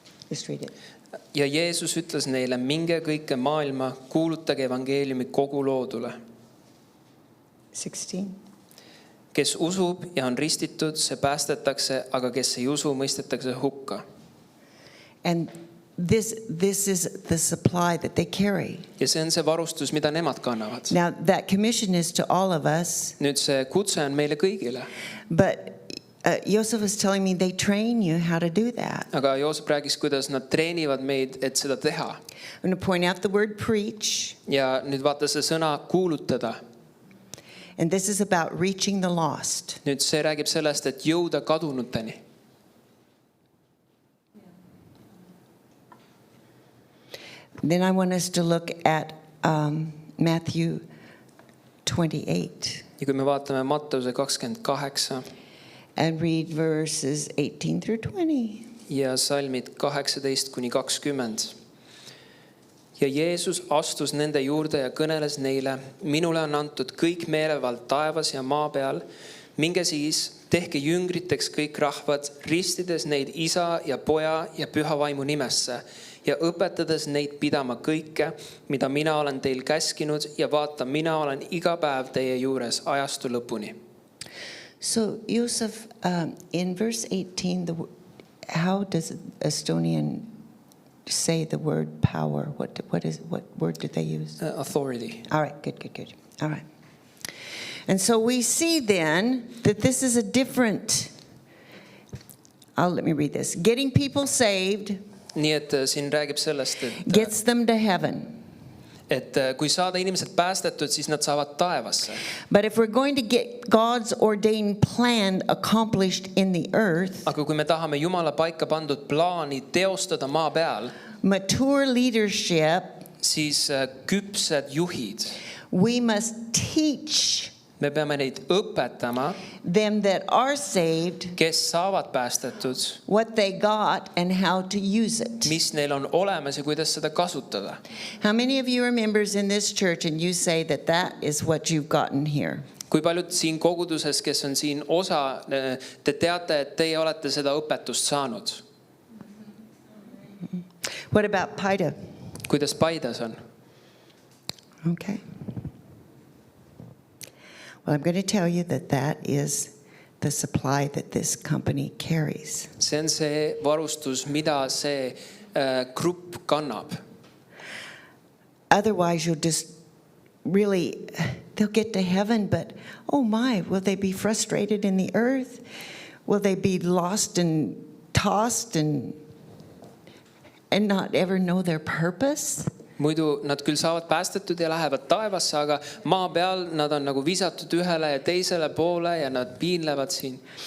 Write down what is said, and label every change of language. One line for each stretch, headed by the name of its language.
English: Just read it.
Estonian: Ja Jeesus ütles neile, minge kõike maailma, kuulutage evangeeliumi kogu loodule. 16. Kes usub ja on ristitud, see päästetakse, aga kes ei usu, mõistetakse hukka.
English: And this is the supply that they carry.
Estonian: Ja see on see varustus, mida nemad kannavad.
English: Now that commission is to all of us,
Estonian: Nüüd see kutse on meile kõigile.
English: but Joseph was telling me they train you how to do that.
Estonian: Aga Joosep rääkis, kuidas nad treenivad meid, et seda teha.
English: I'm going to point out the word preach,
Estonian: Ja nüüd vaata see sõna kuulutada.
English: and this is about reaching the lost.
Estonian: Nüüd see räägib sellest, et jõuda kadunuteni.
English: Then I want us to look at Matthew 28
Estonian: Ja kui me vaatame Matteuse 28
English: and read verses 18 through 20.
Estonian: ja salmid 18-20. Ja Jeesus astus nende juurde ja kõneles neile, minule on antud kõik meelevald taevas ja maa peal. Minge siis, tehke jüngriteks kõik rahvad, ristides neid Isa ja Poja ja Püha Vaimu nimesse ja õpetades neid pidama kõike, mida mina olen teil käskinud ja vaata, mina olen iga päev teie juures ajastu lõpuni.
English: So Joseph, in verse 18, how does Estonian say the word power? What word did they use? Authority. All right, good. All right. And so we see then that this is a different, let me read this. Getting people saved
Estonian: Nii et siin räägib sellest,
English: gets them to heaven.
Estonian: et kui saada inimesed päästetud, siis nad saavad taevasse.
English: But if we're going to get God's ordained plan accomplished in the earth,
Estonian: Aga kui me tahame Jumala paika pandud plaani teostada maa peal,
English: mature leadership,
Estonian: siis küpsed juhid,
English: we must teach
Estonian: me peame neid õpetama,
English: them that are saved
Estonian: kes saavad päästetud,
English: what they got and how to use it.
Estonian: mis neil on olemas ja kuidas seda kasutada.
English: How many of you are members in this church and you say that that is what you've gotten here?
Estonian: kui paljud siin koguduses, kes on siin osa, te teate, et teie olete seda õpetust saanud?
English: What about Paida?
Estonian: Kuidas Paidas on?
English: Okay. Well, I'm going to tell you that that is the supply that this company carries.
Estonian: See on see varustus, mida see grupp kannab.
English: Otherwise, you'll just really, they'll get to heaven, but oh my, will they be frustrated in the earth? Will they be lost and tossed and not ever know their purpose?
Estonian: Muidu nad küll saavad päästetud ja lähevad taevasse, aga maa peal nad on nagu visatud ühele ja teisele poole ja nad piinlevad siin.